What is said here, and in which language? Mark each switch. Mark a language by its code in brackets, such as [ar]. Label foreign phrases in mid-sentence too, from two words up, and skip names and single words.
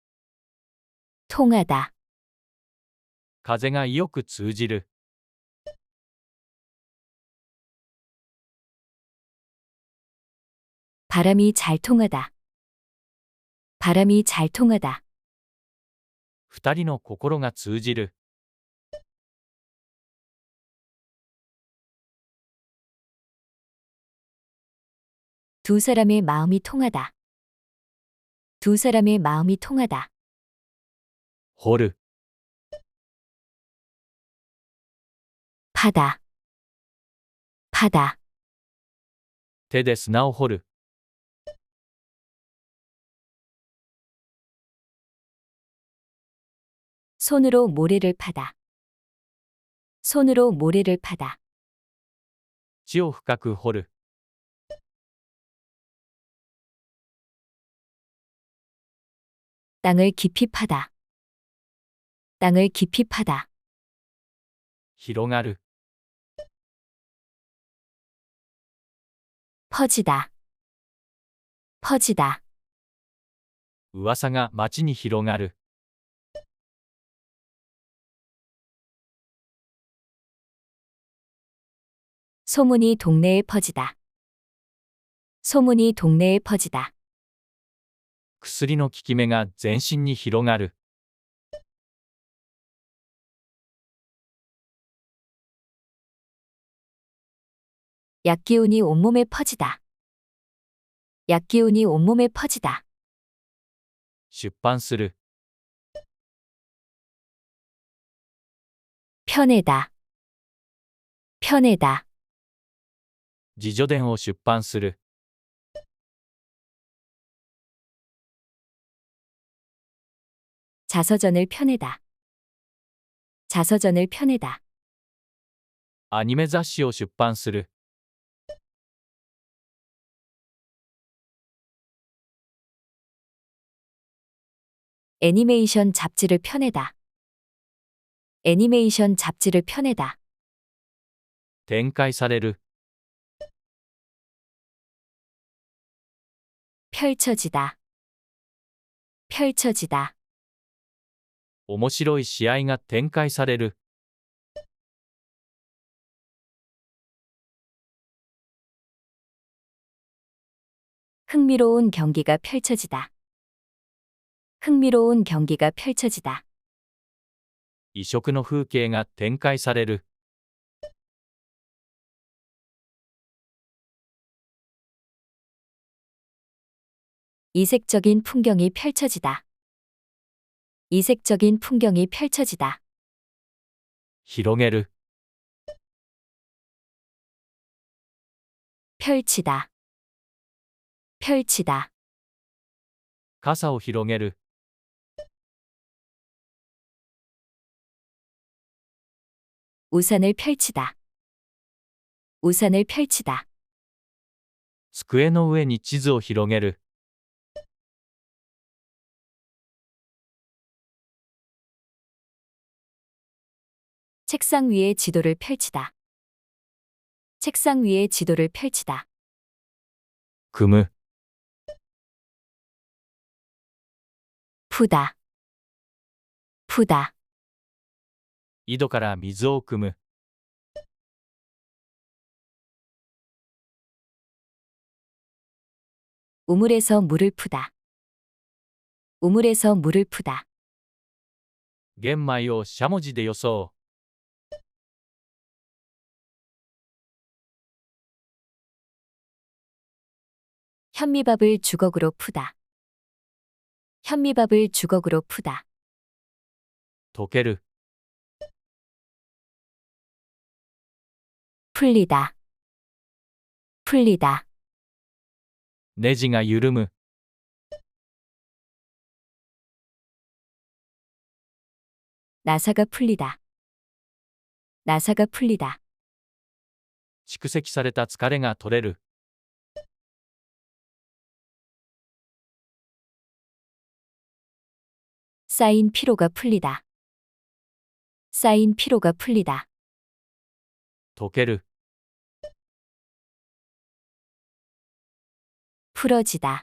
[ko] 통하다. [ja] 風がよく通じる。 [ko] 바람이 잘 통하다. 바람이 잘 통하다. [ja] 二人の心が通じる。 [ko] 두 사람의 마음이 통하다. 두 사람의 마음이 통하다. [ja] 掘る。 [ko] 파다. 파다. [ja] 手で砂を掘る。 [ko] 손으로 모래를 파다. 손으로 모래를 파다. [ja] 地を深く掘る。 [ko] 땅을 깊이 파다. 땅을 깊이 파다. [ja] 広がる。 [ko] 퍼지다. 퍼지다. [ja] 噂が町に広がる。 [ko] 소문이 동네에 퍼지다. 소문이 동네에 퍼지다. [ja] 薬の効き目が全身に広がる。 [ko] 약기운이 온몸에 퍼지다. 약기운이 온몸에 퍼지다. [ja] 出版する。 [ko] 편애다. 편애다. [ja] 自叙伝を出版する。 [ko] 자서전을 펴내다. 자서전을 펴내다. [ja] アニメ雑誌を出版する。 [ko] 애니메이션 잡지를 펴내다. 애니메이션 잡지를 펴내다. [ja] 展開される。 [ko] 펼쳐지다. 펼쳐지다. [ja] 面白い試合が展開される。 [ko] 흥미로운 경기가 펼쳐지다. 흥미로운 경기가 펼쳐지다. [ja] 異色の風景が展開される。 [ko] 이색적인 풍경이 펼쳐지다. 이색적인 풍경이 펼쳐지다. [ja] 広げる。 [ko] 펼치다. 펼치다. [ja] 傘を広げる。 [ko] 우산을 펼치다. 우산을 펼치다. [ja] 机の上に地図を広げる。 [ko] 책상 위에 지도를 펼치다. 책상 위에 지도를 펼치다. [ja] 組む。 [ko] 푸다. 푸다. [ja] 井戸から水を汲む。 [ko] 우물에서 물을 푸다. 우물에서 물을 푸다. [ja] 玄米をしゃもじで装う。 [ko] 현미밥을 주걱으로 푸다. 현미밥을 주걱으로 푸다. [ja] 溶ける。 [ko] 풀리다. 풀리다. [ja] ネジが緩む。 [ko] 나사가 풀리다. 나사가 풀리다. [ja] 蓄積された疲れが取れる。 [ko] 쌓인 피로가 풀리다. 쌓인 피로가 풀리다. [ja] 溶ける。 [ko] 풀어지다.